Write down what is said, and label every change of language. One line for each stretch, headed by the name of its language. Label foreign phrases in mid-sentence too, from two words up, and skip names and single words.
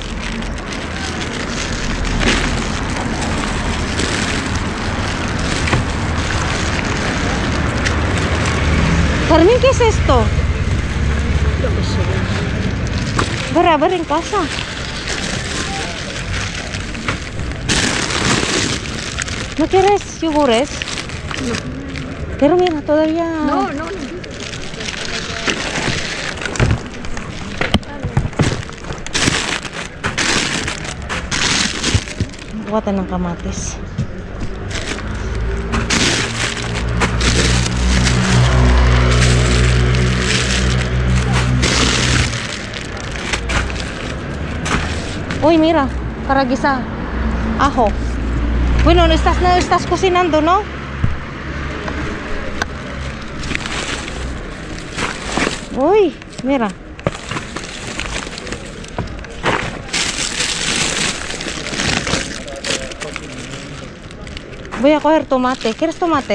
Spanish: Carmen, ¿qué es esto? A ver en casa. ¿No quieres yogures? No. Pero mira, todavía... No.
Filipino: Buatan ng kamatis. Uy,
Spanish: mira, para guisa. Ajo. Bueno, no estás cocinando, ¿no? Uy, mira. Voy a coger tomate. ¿Quieres tomate?